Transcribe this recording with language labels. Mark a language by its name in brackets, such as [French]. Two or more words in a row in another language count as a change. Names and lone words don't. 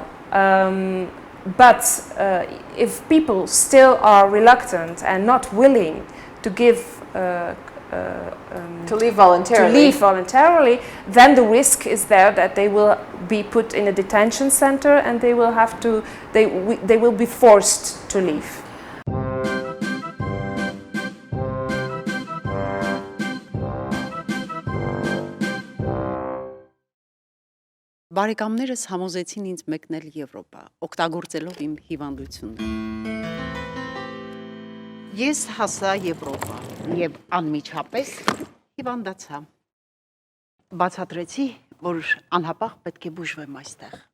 [English] But if people still are reluctant and not willing to give to leave voluntarily, then the risk is there that they will be put in a detention center, and they will have to, they will be forced to leave. [Armenian] Բարեկամներս համոզեցին ինձ մեկնել Եվրոպա, օգտագործելով իմ հիվանդությունը։ Ես հասա Եվրոպա եւ անմիջապես հիվանդացա։ Բացատրեցի, որ անհապաղ պետք է բուժվեմ այստեղ։